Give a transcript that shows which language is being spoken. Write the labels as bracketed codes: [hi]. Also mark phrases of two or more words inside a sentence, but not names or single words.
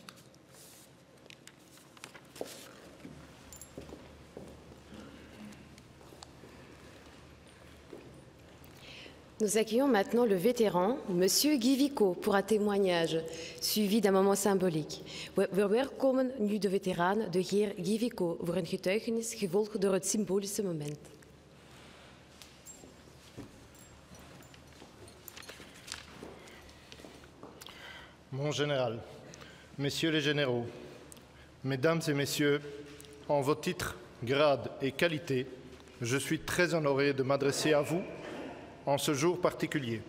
[fr] Nous accueillons maintenant le vétéran, Monsieur Guy Vico, pour un témoignage suivi d'un moment symbolique. [nl] We verwelkomen nu de veteraan, de heer Guy Vico, voor een getuigenis gevolgd door het symbolische moment. [fr] Mon général, messieurs les généraux, mesdames et messieurs, en vos titres, grades et qualités, je suis très honoré de m'adresser à vous en ce jour particulier.